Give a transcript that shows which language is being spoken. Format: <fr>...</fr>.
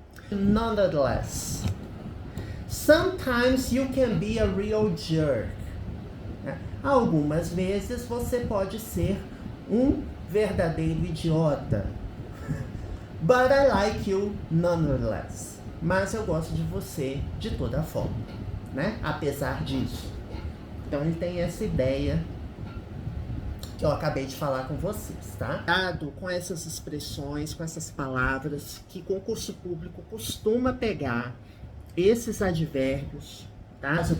<en>Nonetheless, sometimes you can be a real jerk.</en> <pt>Algumas vezes você pode ser um verdadeiro idiota.</pt> <en>But I like you nonetheless.</en> <pt>Mas eu gosto de você de toda forma, né? Apesar disso. Então ele tem essa ideia que eu acabei de falar com vocês, tá? Cuidado com essas expressões, com essas palavras que concurso público costuma pegar esses advérbios, tá?</pt>